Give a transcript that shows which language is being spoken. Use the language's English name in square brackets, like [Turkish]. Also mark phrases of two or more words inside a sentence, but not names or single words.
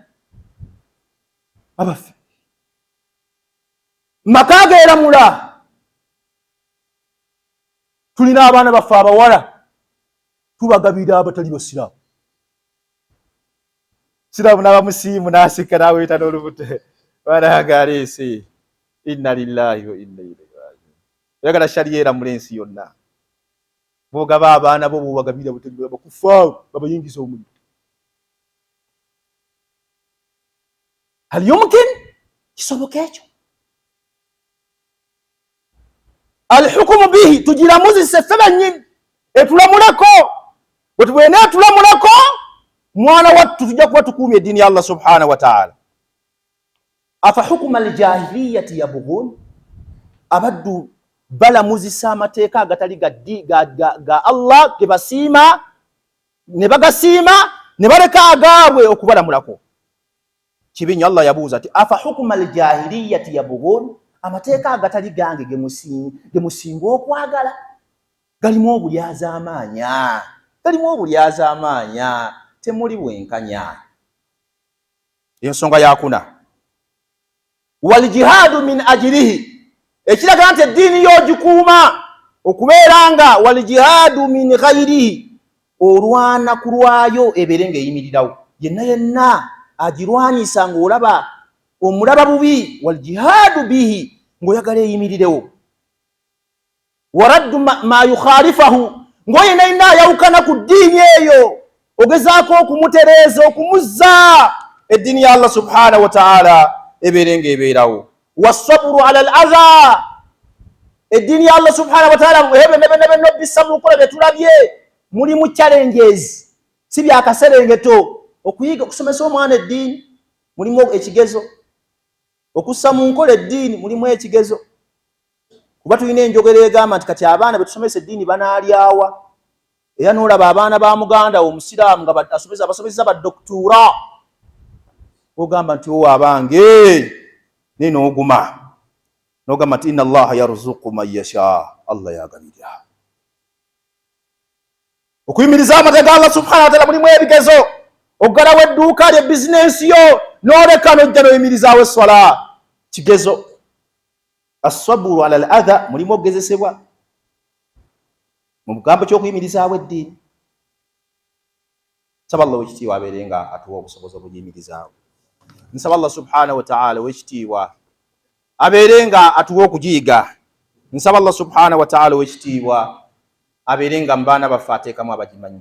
[Ganda] Abaffe maka geeramula. Tulina abaana baffe abawala tubagabira abatali basiraamu. Siraamu n'abamusiimu n'asika n'aweeta n'olubute, baana aleese. [Arabic] إنا لله وإنا إليه راجعون. [Ganda] Oyagala shariya eramule ensi yonna. bogaba abaana bo bubagabira butegera bakufa babayingiza omuliro. [Arabic] هل يمكن [Ganda] kisoboka ekyo? [Arabic] الحكم به, [Ganda] tugiramuzise ffe bennyini etulamulako. Wetubwena etulamulako mwana wattu tujja kuba tukuumye eddiini ya Allah [Arabic] سبحانه وتعالى. أفحكم الجاهلية يبغون, [Ganda] abaddu balamuzisa amateeka agatali ga Allah ge basiima ne bagasiima ne baleka agaabwe okubalamulako. Kibi Allah yabuuza ati [Arabic] أفحكم الجاهلية يبغون, [Ganda] amateeka agatali gange ge musinga okwagala, galimu obulyazaamaanya, galimu obulyazaamaanya, temuli bwenkanya. Ensonga yakuna [Arabic] والجهاد من أجله, [Ganda] ekiraga nti eddiini y'ogikuuma okubeeranga [Arabic] والجهاد من غيره, [Ganda] olwana ku lwayo ebeere ng'eyimirirawo. Yenna yenna agirwanyisa ng'olaba omulaba bubi, [Arabic] والجهاد به, [Ganda] ng'oyagala eyimirirewo. [Arabic] ورد ما يخالفه, [Ganda] ng'oyena yenna ayawukana ku ddiini eyo ogezaako okumutereeza, okumuzza eddiini ya Allah [Arabic] سبحانه وتعالى [Ganda] ebeere ng'ebeerawo. [Arabic] والصبر على الأذى, [Ganda] eddiini ya Allah [Arabic] سبحانه وتعالى [Ganda] nebe bisa mu nkola bye tulabye mulimu challenges, si byakaserengeto. Okuyiga okusomesa omwana eddiini mulimu ekigezo, okussa mu nkola eddiini mulimu ekigezo. Kuba tulina enjogera egamba nti kati abaana betusomesa eddiini banaalyawa. Era n'olaba abaana ba muganda omusiraamu nga abasomesa ba doktura, ogamba nti owo abange naye n'oguma n'ogamba nti [Arabic] إن الله يرزق من يشاء, [Ganda] Allah yagabirira. Okuyimiriza amateeka Allah [Arabic] سبحانه وتعالى [Ganda] mulimu ebigezo. Ogalawo edduuka lye bizinensi yo n'oleka n'ojja n'oyimirizaawo esswala, kigezo. [Arabic] الصبر على الأذى, [Ganda] mulimu okugezesebwa mu mugambo ky'okuyimirizaawo eddiini. Nsaba Allah w'ekitiibwa abeere nga atuwa obusobozi obugiyimirizaawo. Nsaba Allah [Arabic] سبحانه وتعالى [Ganda] w'ekitiibwa abeere nga atuwa okugiyiga. Nsaba Allah [Arabic] سبحانه وتعالى [Ganda] w'ekitiibwa abeere nga mu baana baffe ateekamu abagimanyi.